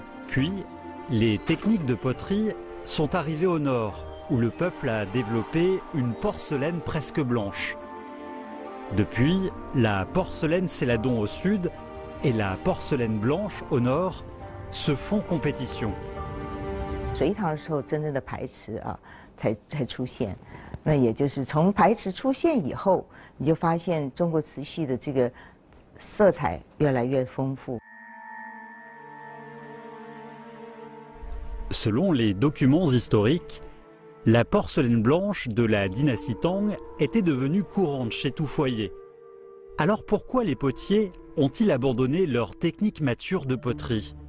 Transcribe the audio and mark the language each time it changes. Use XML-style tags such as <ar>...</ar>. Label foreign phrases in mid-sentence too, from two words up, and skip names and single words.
<fr>Puis, les techniques de poterie sont arrivées au nord, où le peuple a développé une porcelaine presque blanche. Depuis, la porcelaine céladon au sud et la porcelaine blanche au nord se font compétition.</fr> <zh>隋唐的时候，真正的牌瓷啊，才出现。那也就是从牌瓷出现以后，你就发现中国瓷器的这个色彩越来越丰富。</zh> <fr>Selon les documents historiques, la porcelaine blanche de la dynastie Tang était devenue courante chez tout foyer. Alors pourquoi les potiers ont-ils abandonné leur technique mature de poterie ?</fr>